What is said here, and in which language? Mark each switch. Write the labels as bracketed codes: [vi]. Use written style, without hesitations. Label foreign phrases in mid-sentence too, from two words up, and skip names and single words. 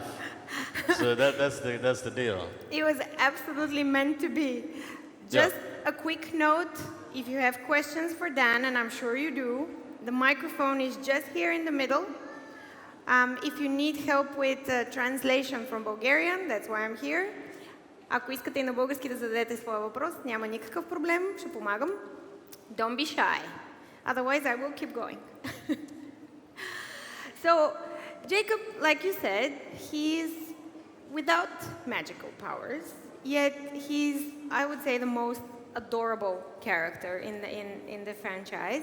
[en] So that's the deal. It was absolutely meant to be. Just a quick note, if you have questions for Dan, and I'm sure you do, the microphone is just here in the middle. If you need help with translation from Bulgarian, that's why I'm here. [bg] Ако искате и на български да зададете своя въпрос, няма никакъв проблем, ще помагам. [en] Don't be shy. Otherwise, I will keep going. So, Jейкъб, like you said, he's without magical powers, yet he's, I would say, the most adorable character in the franchise.